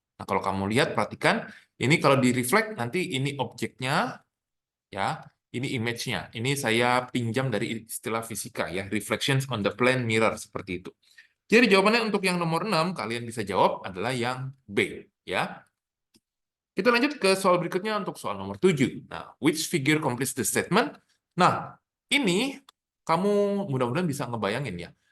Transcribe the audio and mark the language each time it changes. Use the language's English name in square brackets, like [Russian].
[Indonesian] Nah, kalau kamu lihat, perhatikan, ini kalau di-reflect, nanti ini objeknya, ya, ini image-nya. Ini saya pinjam dari istilah fisika, ya, [English] reflections on the plane mirror, [Indonesian] seperti itu. Jadi jawabannya untuk yang nomor 6, kalian bisa jawab adalah yang B. Ya. Kita lanjut ke soal berikutnya untuk soal nomor 7. [English] Nah, which figure completes the statement? [Indonesian] Nah, ini kamu mudah-mudahan bisa ngebayangin ya.